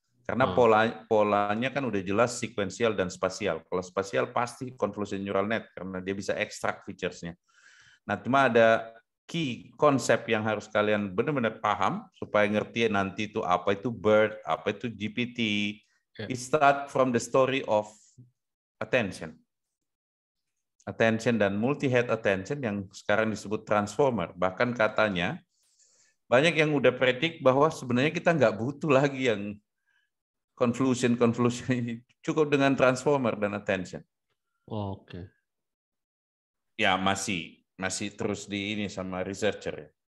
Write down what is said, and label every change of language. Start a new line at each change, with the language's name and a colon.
Indonesian: Karena polanya kan udah jelas sekuensial dan spasial. Kalau spasial pasti convolution neural net karena dia bisa extract features-nya. Nah, cuma ada key konsep yang harus kalian benar-benar paham supaya ngerti nanti itu apa itu BERT, apa itu GPT.
English: It start from the story of attention.
Indonesian: Attention dan multi-head attention yang sekarang disebut transformer. Bahkan katanya banyak yang udah predik bahwa sebenarnya kita nggak butuh lagi yang convolution ini, cukup dengan transformer dan attention. Oke. Ya masih terus di ini sama researcher ya.